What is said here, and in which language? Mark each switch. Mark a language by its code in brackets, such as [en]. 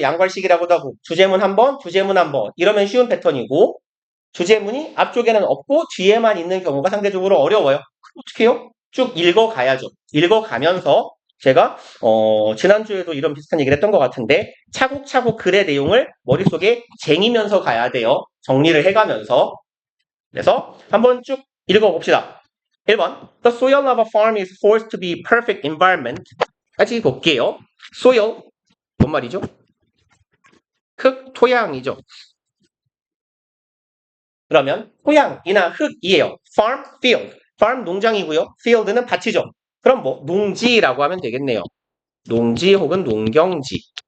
[ko] 양괄식이라고도 하고 주제문 한 번, 주제문 한 번 이러면 쉬운 패턴이고 주제문이 앞쪽에는 없고 뒤에만 있는 경우가 상대적으로 어려워요. 어떻게 해요? 쭉 읽어가야죠. 읽어가면서 제가 지난주에도 이런 비슷한 얘기를 했던 것 같은데 차곡차곡 글의 내용을 머릿속에 쟁이면서 가야 돼요. 정리를 해가면서. 그래서 한번 쭉 읽어봅시다. [en] 1번 The soil of a farm is forced to be perfect environment. [ko] 같이 볼게요. soil 뭔 말이죠? 토양이죠. 그러면 토양이나 흙이에요. farm, field. farm 농장이고요. field는 밭이죠. 그럼 뭐 농지라고 하면 되겠네요. 농지 혹은 농경지.